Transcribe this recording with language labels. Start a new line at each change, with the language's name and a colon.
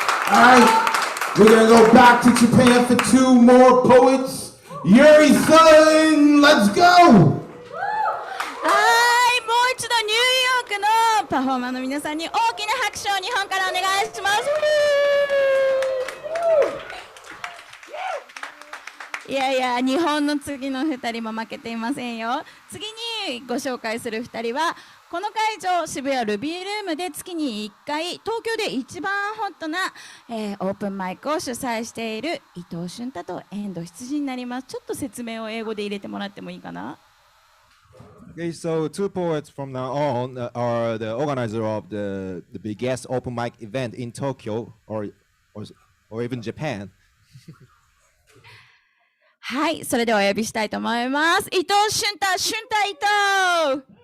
English: Alright, we're gonna go back to Japan for two more poets. Yuri-san, let's go!
Japanese: はい、もう一度ニューヨークのパフォーマーの皆さんに大きな拍手を日本からお願いします。いやいや、日本の次の2人も負けていませんよ。次にご紹介する2人は、この会場、渋谷ルビールームで月に1回、東京で一番ホットな、オープンマイクを主催している伊藤俊太と遠藤羊になります。ちょっと説明を英語で入れてもらってもいいかな。
English: Okay, so two poets from now on are the organizer of the biggest open mic event in Tokyo or even Japan.
Japanese: はい、それではお呼びしたいと思います。伊藤俊太、俊太伊藤。